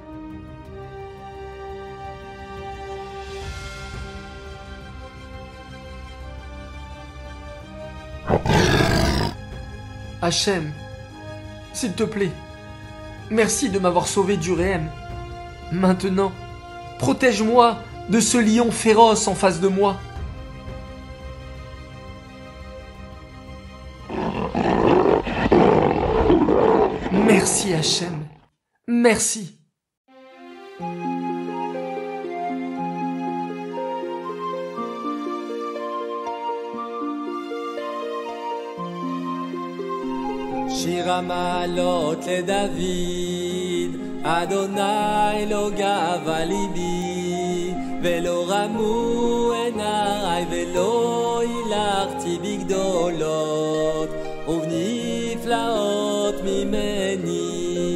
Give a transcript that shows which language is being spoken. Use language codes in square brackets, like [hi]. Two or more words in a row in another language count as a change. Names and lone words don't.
[fr] Hachem, s'il te plaît, merci de m'avoir sauvé du réhem. Maintenant, protège-moi de ce lion féroce en face de moi. Merci Hachem, merci. [he] שיר המעלות לדוד, אדוני לא גבה ליבי, ולא רמו עיניי, ולא הילכתי בגדולות, ובנפלאות ממני.